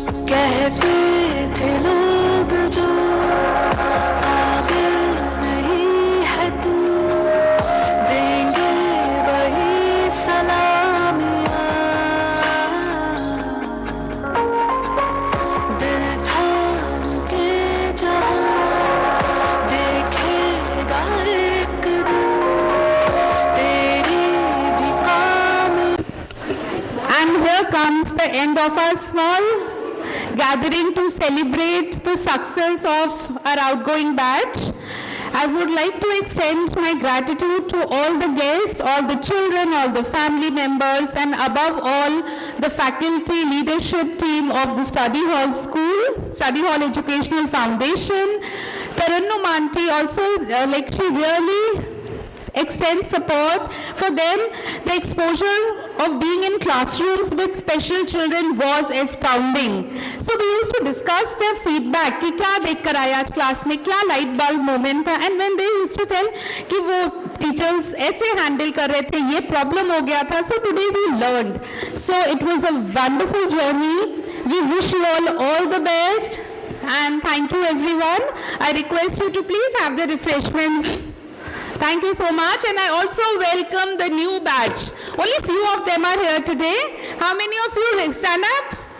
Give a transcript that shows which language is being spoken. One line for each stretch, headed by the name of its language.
Hindi: कहते थे लोग जो काबिल नहीं है तू, देंगे वही सलामियाँ. दिल थाम के जहाँ देखेगा एक दिन तेरी भी कामी.
English: And here comes the end of our small gathering to celebrate the success of our outgoing batch. I would like to extend my gratitude to all the guests, all the children, all the family members, and above all, the faculty leadership team of the Study Hall School, Study Hall Educational Foundation. Tarannum auntie also, she really extends support for them. The exposure of being in classrooms with special children was astounding. So we used to discuss their feedback
Hindi: कि क्या देख कर आए आज class में, क्या light bulb moment था,
English: and when they used to tell
Hindi: कि वो teachers ऐसे handle कर रहे थे, ये problem हो गया था.
English: So today we learned. So it was a wonderful journey. We wish you all the best, and thank you everyone. I request you to please have the refreshments. Thank you so much, and I also welcome the new batch. Only few of them are here today. How many of you stand up?